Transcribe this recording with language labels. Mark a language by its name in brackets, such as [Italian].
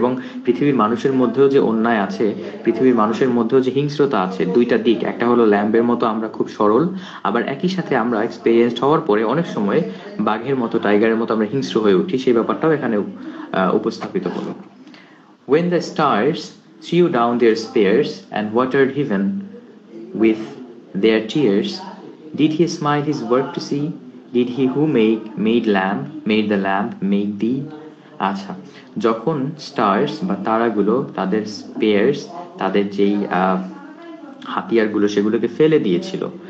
[Bangla] এবং পৃথিবীর মানুষের মধ্যেও যে অন্যায় আছে, পৃথিবীর মানুষের মধ্যেও যে হিংস্রতা আছে, দুইটা দিক। একটা হলো ল্যাম্বের মতো আমরা খুব সরল, আবার একই সাথে আমরা এক্সপেরিয়েন্সড হওয়ার পরে অনেক সময় বাঘের মতো, টাইগারের মতো আমরা হিংস্র হয়ে উঠি, সেই ব্যাপারটাও এখানে উপস্থাপিত হলো। [English] When the stars threw down their spears and watered heaven with their tears, did he smile his work to see? Did he who made the lamb make thee? [Bangla] আচ্ছা, যখন স্টার্স বা তারাগুলো তাদের স্পেয়ার্স, তাদের যেই হাতিয়ারগুলো, সেগুলোকে ফেলে দিয়েছিল।